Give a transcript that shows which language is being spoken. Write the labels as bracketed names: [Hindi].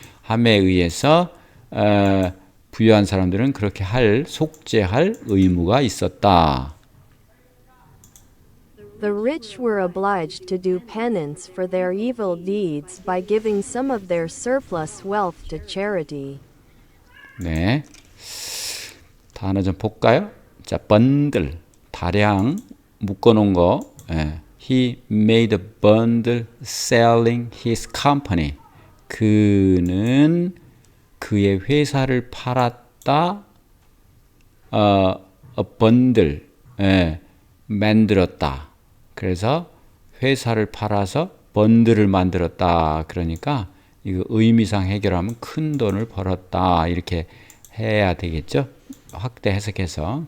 [Korean] 함에 의해서 부유한 사람들은 그렇게 속죄할 의무가 있었다. [English] The rich were obliged to do penance for their evil deeds by giving some of their surplus wealth to charity. [Korean] 네. 단어 좀 볼까요? 자, bundle, 다량 묶어놓은 거. [English] He made a bundle selling his company. [Korean] 그는 그의 회사를 팔았다. [English] a bundle, [Korean] 만들었다. 그래서 회사를 팔아서 번들을 만들었다. 그러니까 이거 의미상 해결하면 큰 돈을 벌었다. 이렇게 해야 되겠죠. 확대 해석해서.